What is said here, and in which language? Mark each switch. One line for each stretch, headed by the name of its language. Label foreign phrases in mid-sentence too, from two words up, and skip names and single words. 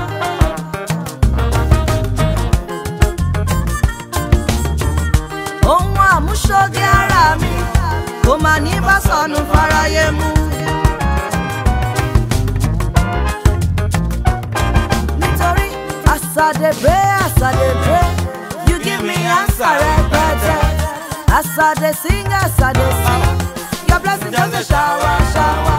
Yoruba: Àmúṣoge ara mi kò mà ní bá sọnù fáráyé mú.
Nigerian Pidgin: Nítorí as I dey pray, you give me answer rẹpẹtẹ. As I dey sing, your blessing just dey shower, shower.